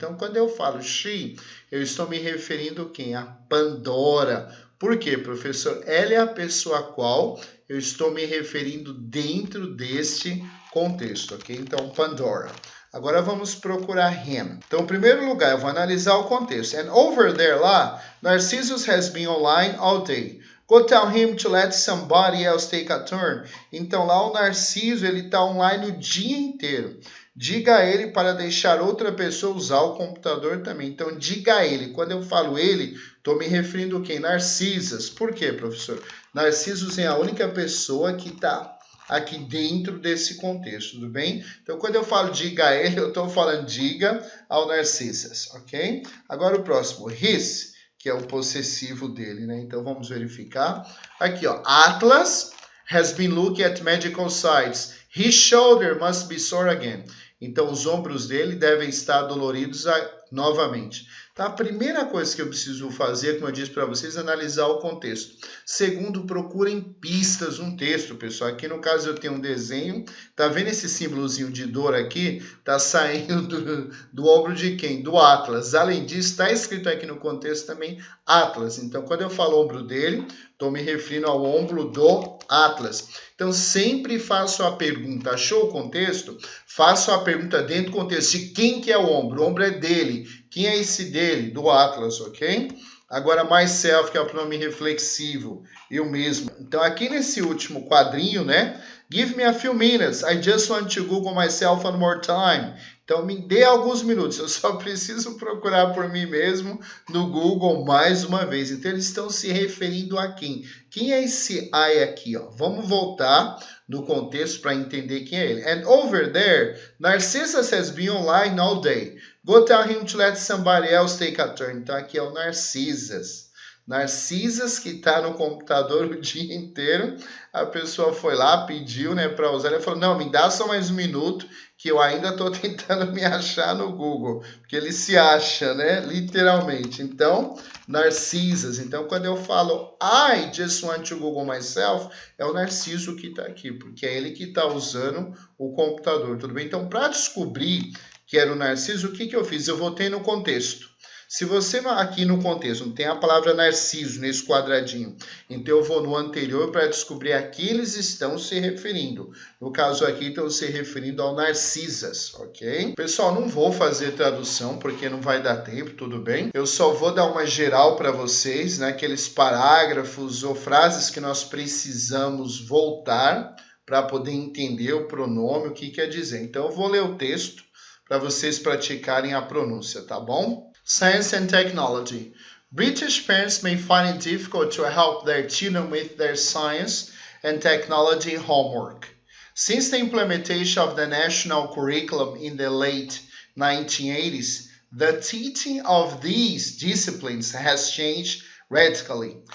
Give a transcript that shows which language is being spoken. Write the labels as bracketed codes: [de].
[pt] Então, quando eu falo she, eu estou me referindo a quem? A Pandora. Por quê, professor? Ela é a pessoa a qual eu estou me referindo dentro deste contexto, ok? Então, Pandora. Agora vamos procurar him. Então, em primeiro lugar, eu vou analisar o contexto. [en] And over there, lá, Narcissus has been online all day. Go tell him to let somebody else take a turn. [pt] Então, lá o Narciso, ele está online o dia inteiro. Diga a ele para deixar outra pessoa usar o computador também. Então, diga a ele. Quando eu falo ele, estou me referindo a quem? Narcissus. Por quê, professor? Narcissus é a única pessoa que está aqui dentro desse contexto, tudo bem? Então, quando eu falo diga a ele, eu estou falando diga ao Narcissus, ok? Agora o próximo, his, que é o possessivo dele, né? Então, vamos verificar. Aqui, ó, [en] Atlas has been looking at medical sites. His shoulder must be sore again. [pt] Então, os ombros dele devem estar doloridos novamente. Então, a primeira coisa que eu preciso fazer, como eu disse para vocês, é analisar o contexto. Segundo, procurem pistas no texto, pessoal. Aqui, no caso, eu tenho um desenho. Tá vendo esse símbolozinho de dor aqui? Tá saindo do ombro de quem? Do Atlas. Além disso, está escrito aqui no contexto também Atlas. Então, quando eu falo ombro dele, estou me referindo ao ombro do Atlas. Então, sempre faço a pergunta, achou o contexto? Faço a pergunta dentro do contexto de quem que é o ombro. O ombro é dele. Quem é esse dele? Do Atlas, ok? Agora, myself, que é o pronome reflexivo, eu mesmo. Então, aqui nesse último quadrinho, né? [en] Give me a few minutes. I just want to Google myself one more time. [pt] Então, me dê alguns minutos. Eu só preciso procurar por mim mesmo no Google mais uma vez. Então, eles estão se referindo a quem? Quem é esse I aqui? Ó? Vamos voltar no contexto para entender quem é ele. [en] And over there, Narcissus has been online all day. Go tell him to let somebody else take a turn. [pt] Então, aqui é o Narcissus. Narcissus, que está no computador o dia inteiro. A pessoa foi lá, pediu, né, para usar. Ele falou, não, me dá só mais um minuto, que eu ainda estou tentando me achar no Google. Porque ele se acha, né, literalmente. Então, Narcissus. Então, quando eu falo, [en] I just want to Google myself, [pt] é o Narciso que está aqui. Porque é ele que está usando o computador, tudo bem? Então, para descobrir que era o Narciso, o que eu fiz? Eu voltei no contexto. Se você aqui no contexto não tem a palavra Narciso nesse quadradinho, então eu vou no anterior para descobrir a que eles estão se referindo. No caso aqui, estão se referindo ao Narcissus, ok? Pessoal, não vou fazer tradução porque não vai dar tempo, tudo bem? Eu só vou dar uma geral para vocês, né? Aqueles parágrafos ou frases que nós precisamos voltar para poder entender o pronome, o que quer dizer. Então, eu vou ler o texto para vocês praticarem a pronúncia, tá bom? [en] Science and technology. British parents may find it difficult to help their children with their science and technology homework. Since the implementation of the national curriculum in the late 1980s, the teaching of these disciplines has changed radically.